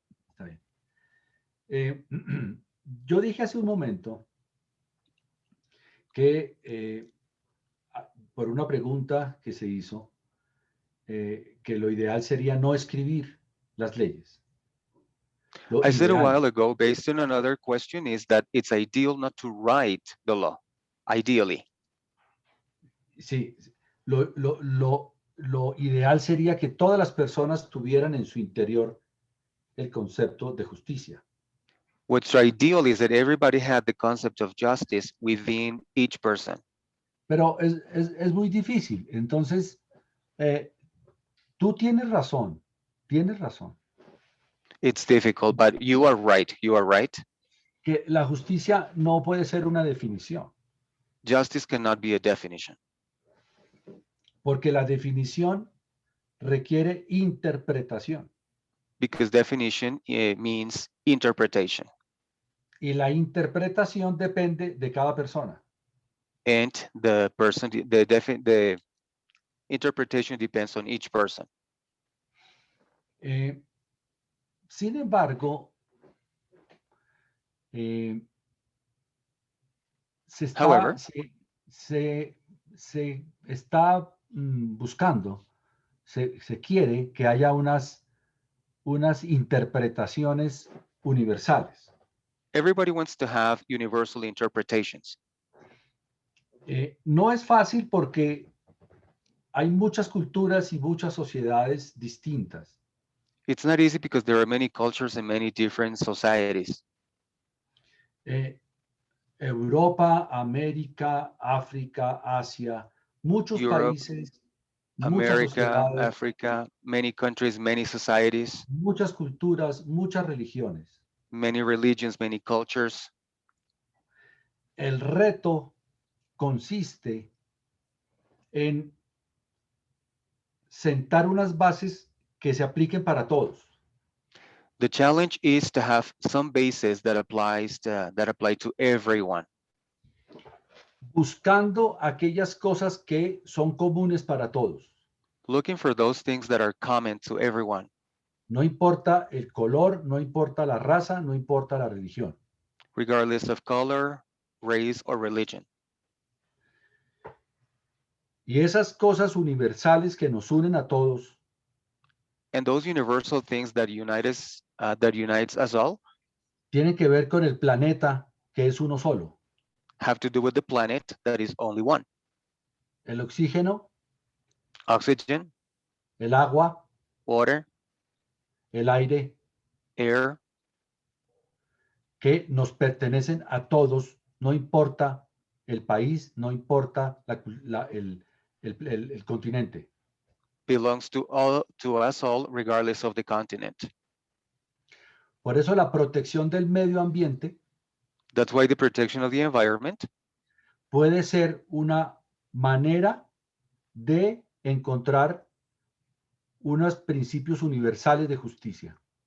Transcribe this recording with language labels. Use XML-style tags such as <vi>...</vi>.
<es>Está bien. Yo dije hace un momento que por una pregunta que se hizo, que lo ideal sería no escribir las leyes. Lo</es> <en>I said a</en> <es>ideal.</es> <en>while ago, based on another question, is that it's ideal not to write the law, ideally.</en> <es>Sí, lo ideal sería que todas las personas tuvieran en su interior el concepto de justicia.</es> <en>What's ideal is that everybody had the concept of justice within each person.</en> <es>Pero es muy difícil. Entonces, tú tienes razón.</es> <en>It's difficult, but you are right.</en> <es>Que la justicia no puede ser una definición.</es> <en>Justice cannot be a definition.</en> <es>Porque la definición requiere interpretación.</es> <en>Because definition means interpretation.</en> <es>Y la interpretación depende de cada persona.</es> <en>And the interpretation depends on each person.</en> <es>Sin embargo, se está buscando, se quiere que haya unas interpretaciones universales.</es> <en>Everybody wants to have universal interpretations.</en> <es>No es fácil porque hay muchas culturas y muchas sociedades distintas.</es> <en>It's not easy because there are many cultures and many different societies.</en> <es>Europa, América, África, Asia, muchos</es> <en>Europe,</en> <es>países,</es> <en>America,</en> <es>muchas sociedades,</es> <en>Africa, many countries, many societies,</en> <es>muchas culturas, muchas religiones.</es> <en>many religions, many cultures.</en> <es>El reto consiste en sentar unas bases que se apliquen para todos.</es> <en>The challenge is to have some bases that apply to everyone.</en> <es>Buscando aquellas cosas que son comunes para todos.</es> <en>Looking for those things that are common to everyone.</en> <es>No importa el color, no importa la raza, no importa la religión.</es> <en>Regardless of color, race, or religion.</en> <es>Y esas cosas universales que nos unen a todos.</es> <en>And those universal things that unites us all.</en> <es>Tienen que ver con el planeta que es uno solo.</es> <en>Have to do with the planet that is only one.</en> <es>El oxígeno.</es> <en>Oxygen.</en> <es>El agua.</es> <en>Water.</en> <es>El aire.</es> <en>Air.</en> <es>Que nos pertenecen a todos, no importa el país, no importa el continente.</es> <en>Belongs to us all, regardless of the continent.</en> <es>Por eso la protección del medio ambiente.</es> <en>That's why the protection of the environment</en> <es>puede ser una manera de encontrar unos principios universales de justicia.</es>